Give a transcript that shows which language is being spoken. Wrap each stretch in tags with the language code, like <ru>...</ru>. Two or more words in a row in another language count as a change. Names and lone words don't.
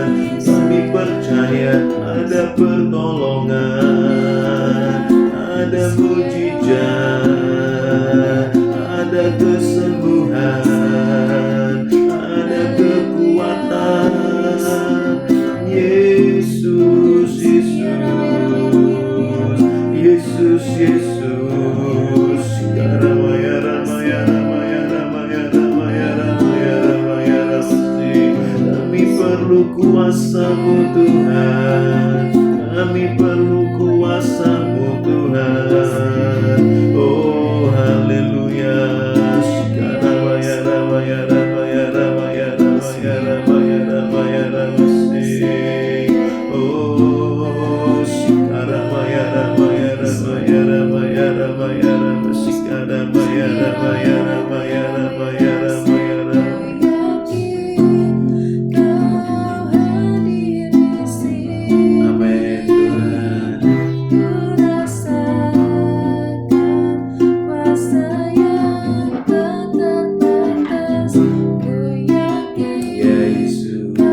<id>Kami percaya ada pertolongan, ada mujizat, ada kesembuhan, ada kekuatan. Yesus, Yesus, Yesus, Yesus. Ramaya, ramaya, ramaya, ramaya, ramaya, ramaya, ramaya, ramasi. Kami perlu kuasa-Mu Tuhan, kami perlu kuasa-Mu Tuhan. Oh haleluya. Ramaya, ramaya, ramaya, ramaya, ramaya, ramaya, ramaya, ramasi. Oh ramaya, ramaya, ramaya, ramaya, ramaya, ramasi. Ramaya, ramaya, ramaya, ramaya, ramaya, ramaya. Amin Tuhan. Ya Yesus.</id>